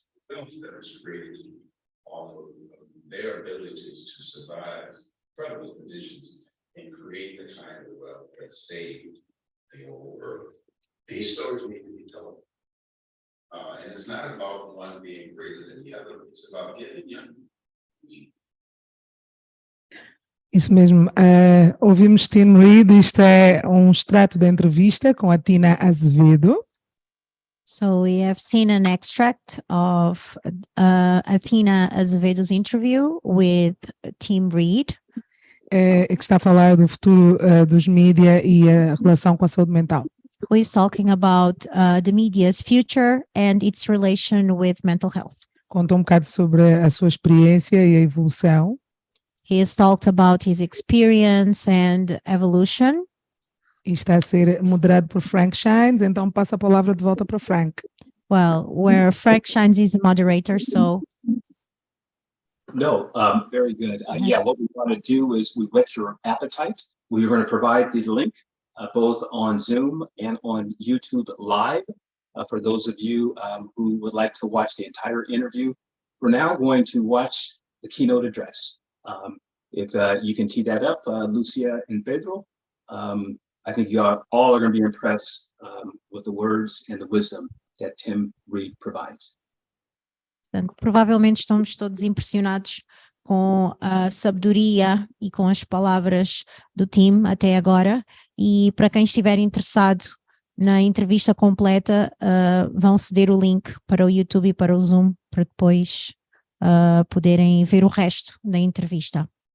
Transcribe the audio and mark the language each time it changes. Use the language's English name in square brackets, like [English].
[English] Films that are created off of their abilities to survive incredible conditions and create the kind of wealth that saved the whole world. These stories need to be told. And it's not about one being greater than the other, it's about getting young. [Portuguese] Isso mesmo. Ouvimos Tim Reed, isto é extrato da entrevista com a Tina Azevedo. [English] So we have seen an extract of Athena Azevedo's interview with Tim Reed. [Portuguese] que está a falar do futuro dos mídia e a relação com a saúde mental. [English] Who is talking about the media's future and its relation with mental health. [Portuguese] Contou um bocado sobre a sua experiência e a evolução. [English] He has talked about his experience and evolution. [Portuguese] E está a ser moderado por Frank Shines, então passo a palavra de volta para Frank. [English] Well, where Frank Shines is the moderator, so. No, very good. Yeah, what we want to do is we whet your appetite. We're going to provide the link both on Zoom and on YouTube Live for those of you who would like to watch the entire interview. We're now going to watch the keynote address. If you can tee that up, Lucia and Pedro, I think you all are going to be impressed with the words and the wisdom that Tim Reed provides. [Portuguese] Portanto, provavelmente estamos todos impressionados com a sabedoria e com as palavras do Tim até agora, e para quem estiver interessado na entrevista completa, vão ceder o link para o YouTube e para o Zoom, para depois poderem ver o resto da entrevista.